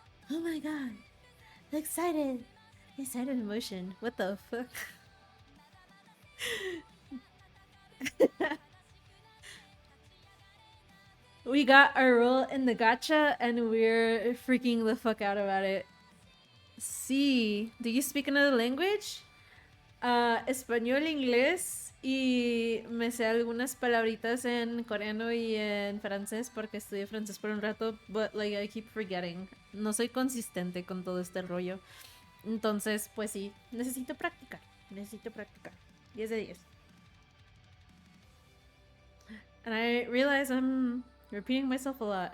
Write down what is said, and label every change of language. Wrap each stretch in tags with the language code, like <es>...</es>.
<en>Oh my god. Excited. Excited emotion. What the fuck? We got our role in the gacha and we're freaking the fuck out about it. Sí. Do you speak another language?</en> <es>Español, inglés y me sé algunas palabritas en coreano y en francés porque estudié francés por un rato,</es> <en>but like I keep forgetting.</en> <es>No soy consistente con todo este rollo. Entonces, pues sí, necesito practicar. 10 de 10.</es> <en>And I realize I'm repeating myself a lot.</en>